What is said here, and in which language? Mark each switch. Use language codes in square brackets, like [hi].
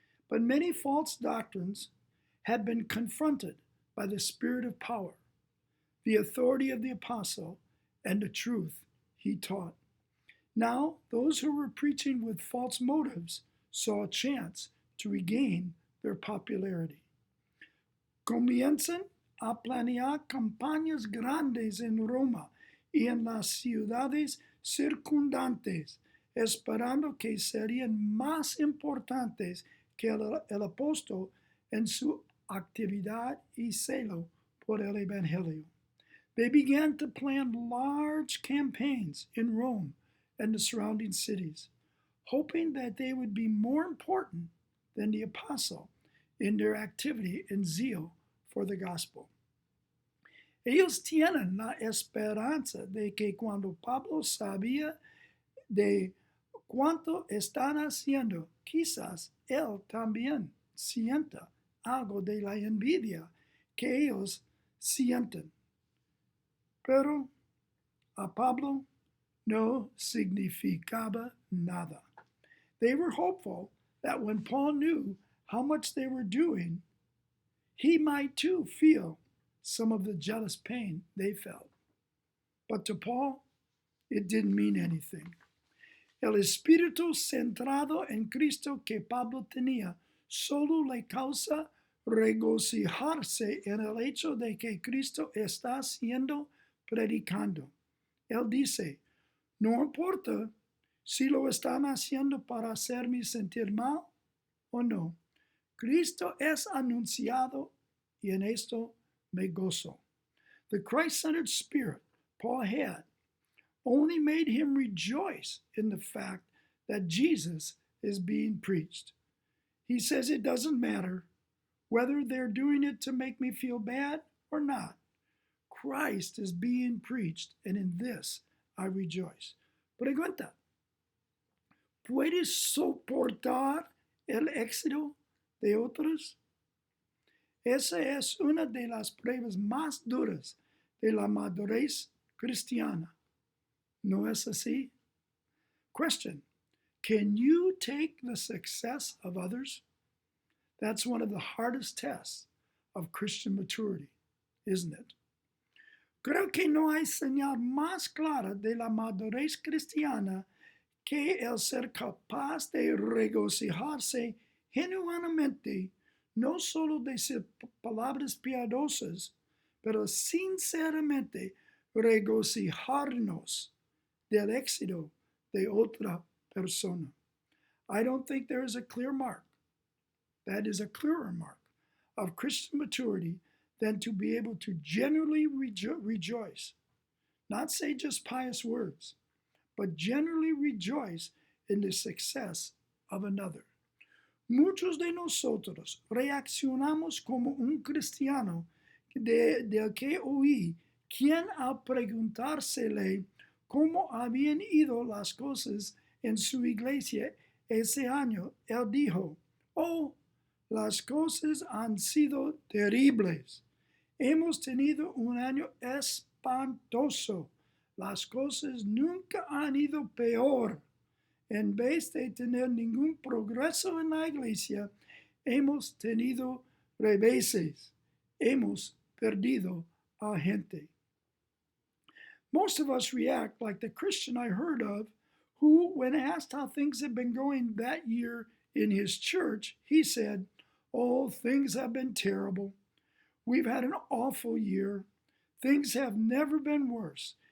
[en] But many false doctrines had been confronted by the spirit of power, the authority of the apostle, and the truth he taught. Now, those who were preaching with false motives saw a chance to regain their popularity. [es] Comienzan a planear campañas grandes en Roma y en las ciudades circundantes, esperando que serían más importantes que el apóstol en su actividad y celo por el Evangelio. [en] They began to plan large campaigns in Rome and the surrounding cities, hoping that they would be more important than the apostle in their activity and zeal for the gospel. [es] Ellos tienen la esperanza de que cuando Pablo sabía de cuánto están haciendo, quizás él también sienta algo de la envidia que ellos sienten. Pero a Pablo no significaba nada. [en] They were hopeful that when Paul knew how much they were doing, he might too feel some of the jealous pain they felt. But to Paul, it didn't mean anything. [es] El espíritu centrado en Cristo que Pablo tenía solo le causa regocijarse en el hecho de que Cristo está siendo predicando. Él dice, no importa si lo están haciendo para hacerme sentir mal o no. Cristo es anunciado y en esto me gozo. [en] The Christ-centered spirit Paul had only made him rejoice in the fact that Jesus is being preached. He says it doesn't matter whether they're doing it to make me feel bad or not, Christ is being preached, and in this I rejoice. [es] Pregunta, ¿puedes soportar el éxito de otros? Esa es una de las pruebas más duras de la madurez cristiana. ¿No es así? [en] Question, can you take the success of others? That's one of the hardest tests of Christian maturity, isn't it? [es] Creo que no hay señal más clara de la madurez cristiana que el ser capaz de regocijarse genuinamente, no solo decir palabras piadosas, pero sinceramente regocijarnos del éxito de otra persona. [en] I don't think there is a clear mark, that is a clearer mark, of Christian maturity than to be able to genuinely rejoice. Not say just pious words, but generally rejoice in the success of another. [es] Muchos de nosotros reaccionamos como un cristiano del que oí, quien al preguntársele cómo habían ido las cosas en su iglesia ese año, él dijo, oh, las cosas han sido terribles. Hemos tenido un año espantoso. Las cosas nunca han ido peor. En vez de tener ningún progreso en la iglesia, hemos tenido reveses. Hemos perdido a gente. [en] Most of us react like the Christian I heard of, who, when asked how things had been going that year in his church, he said, oh, things have been terrible. We've had an awful year. Things have never been worse.